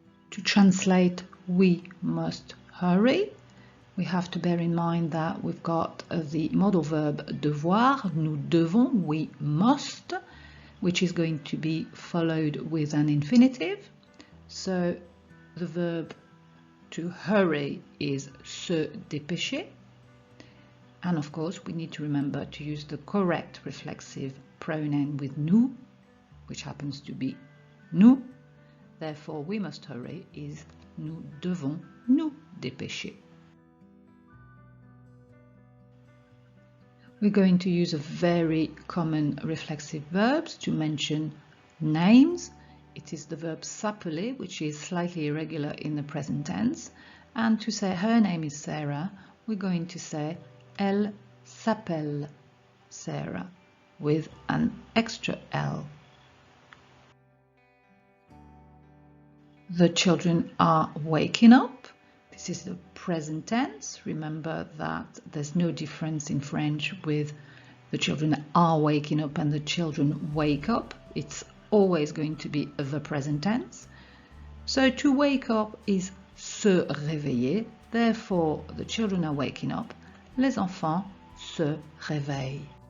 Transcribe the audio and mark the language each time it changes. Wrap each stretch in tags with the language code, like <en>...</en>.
<en>To translate we must hurry, we have to bear in mind that we've got the modal verb devoir,</en> <fr>nous devons,</fr> <en>we must, which is going to be followed with an infinitive. So the verb to hurry is se dépêcher. And of course, we need to remember to use the correct reflexive pronoun with nous, which happens to be nous. Therefore, we must hurry is</en> <fr>nous devons nous dépêcher.</fr> <en>We're going to use a very common reflexive verbs to mention names. It is the verb s'appeler, which is slightly irregular in the present tense. And to say her name is Sarah, we're going to say</en> <fr>elle s'appelle Sarah</fr> <en>with an extra L. The children are waking up. This is the present tense. Remember that there's no difference in French with the children are waking up and the children wake up. It's always going to be the present tense. So to wake up is se réveiller. Therefore, the children are waking up.</en> <fr>Les enfants se réveillent.</fr>